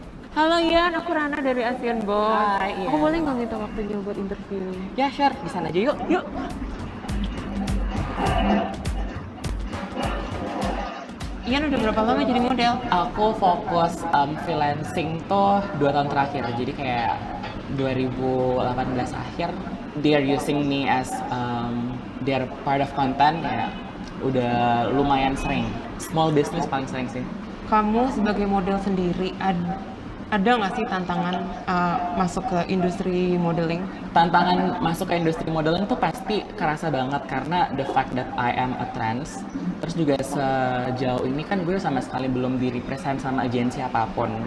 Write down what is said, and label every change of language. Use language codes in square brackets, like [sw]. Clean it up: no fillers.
[id] Halo Ian, aku Rana dari Asian Box. Hai, Ian. Aku boleh nggak minta waktunya buat interview? Ya, sure. Di sana aja yuk. Yuk. Ian udah berapa lama jadi model? Aku fokus freelancing tuh 2 tahun terakhir. Jadi kayak 2018 akhir, [en] they're using me as their part of content. [id] Kayak udah lumayan sering. Small business paling sering sih. Kamu sebagai model sendiri, ada nggak sih tantangan masuk ke industri modeling? Tantangan masuk ke industri modeling tuh pasti kerasa banget karena [en] the fact that I am a trans. [id] Terus juga sejauh ini kan gue sama sekali belum di-represent sama agensi apapun.